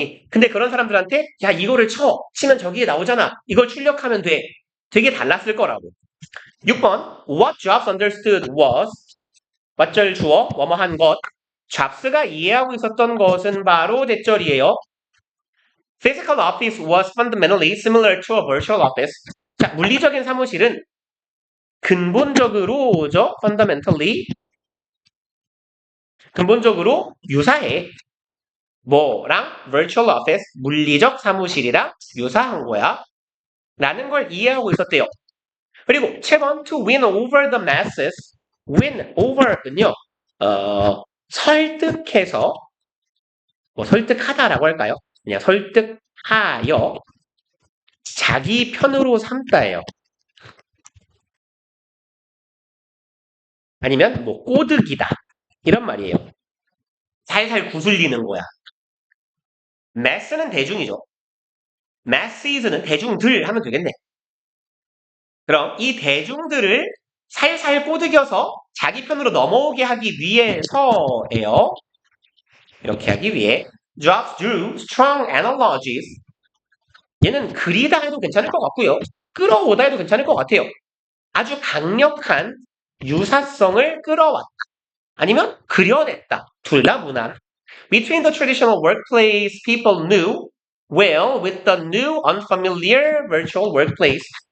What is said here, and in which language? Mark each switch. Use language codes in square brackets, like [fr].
[ko] 근데 그런 사람들한테 야 이거를 치면 저기에 나오잖아. 이걸 출력하면 돼. 되게 달랐을 거라고. 6번 [en] What Jobs understood was [ko] 맞절 주어 뭐뭐한 것. 잡스가 이해하고 있었던 것은 바로 대절이에요. [en] Physical office was fundamentally similar to a virtual office. [ko] 자, 물리적인 사무실은 근본적으로죠. 근본적으로 유사해. 뭐랑 virtual office, 물리적 사무실이랑 유사한 거야. 라는 걸 이해하고 있었대요. 그리고 7번 [en] to win over the masses. [ko] win over는요. 설득해서 설득하다라고 할까요? 그냥 설득하여 자기 편으로 삼다예요. 아니면 꼬드기다 이런 말이에요. 살살 구슬리는 거야. mass는 대중이죠. masses는 대중들 하면 되겠네. 그럼 이 대중들을 살살 꼬드겨서 자기 편으로 넘어오게 하기 위해서예요. 이렇게 하기 위해 [en] Jobs drew strong analogies. [ko] 얘는 그리다 해도 괜찮을 것 같고요. 끌어오다 해도 괜찮을 것 같아요. 아주 강력한 유사성을 끌어왔다. 아니면 그려냈다. 둘 다 무난. [en] Between the traditional workplace people knew well with the new unfamiliar virtual workplace.